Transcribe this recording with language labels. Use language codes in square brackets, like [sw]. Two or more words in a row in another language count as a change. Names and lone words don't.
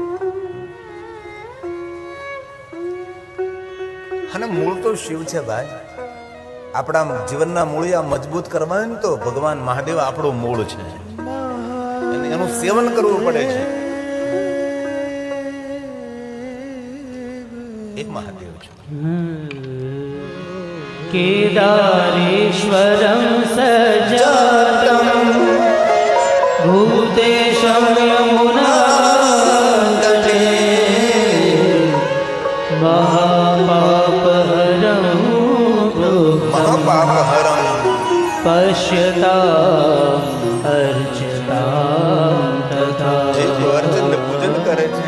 [gu] અને મૂળ તો શિવ છે ભાઈ. આપણા જીવનના મૂળિયા મજબૂત કરવા હોય ને તો ભગવાન મહાદેવ આપણું મૂળ છે, એનું સેવન કરવું પડે છે. એ મહાદેવ છે. [sa] केदारेश्वरं सजातं भूतेशं यमुनातटे महापापहरं મહાપાપહરમ पश्यताम् अर्चितां तथा [gu] જે અર્ચન પૂજન કરે છે